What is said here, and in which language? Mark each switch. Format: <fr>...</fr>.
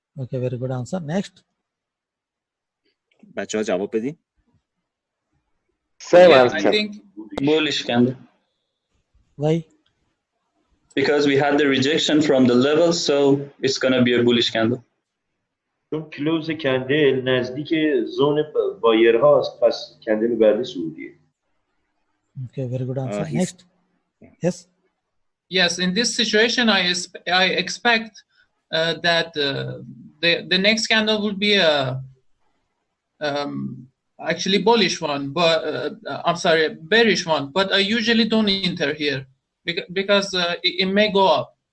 <en>Okay, very good answer. Next.</en> <fa>بچه‌ها جواب بدین.</fa> <en>Same Yeah, answer. I think Bullish candle. Why? Because we had the rejection from the level, so it's gonna be a bullish candle.</en> <fa>چون کلوز کندل نزدیک زون بایر هاست، پس کندل بعدی سعودیه.</fa> <en>Okay, very good answer. he's- Next. Yes. yes, in this situation, I expect that the next candle will be a actually bullish one, but I'm sorry, bearish one. But I usually don't enter here because it may go up.</en>